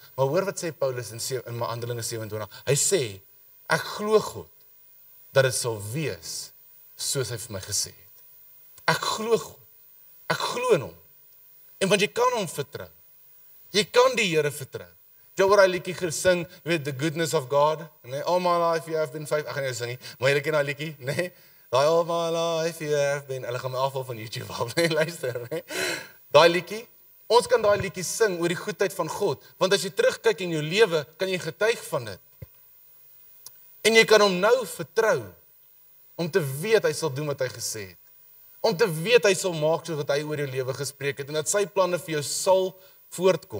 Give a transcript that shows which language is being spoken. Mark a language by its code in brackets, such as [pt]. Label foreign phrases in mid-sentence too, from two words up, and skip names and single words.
[af] Maar hoor wat sê Paulus in Handelinge 27, hy sê, ek glo God, dat dit sal wees, soos hy vir my gesê het. Ek glo God, ek glo in hom, en want jy kan hom vertrou, jy kan die Here vertrou. Jy hoor hy liedjie gesing, weet, [en] the goodness of God, nee, all my life you have been faithful, [af] ek gaan nie sing nie, maar jy ken daai liedjie, nee, [en] all my life you have been, [af] hulle gaan my afval van YouTube af, nee, luister, nee, daai liedjie, ons kan daai liedjie sing oor die goedheid van God, want as jy terugkyk in jou lewe, kan jy getuig van dit. En jy kan hom nou vertrou, om te weet hy sal doen wat hy gesê het. Om te weet hy sal maak soos wat hy oor jou lewe gespreek het, en dat sy planne vir jou sal voortkom.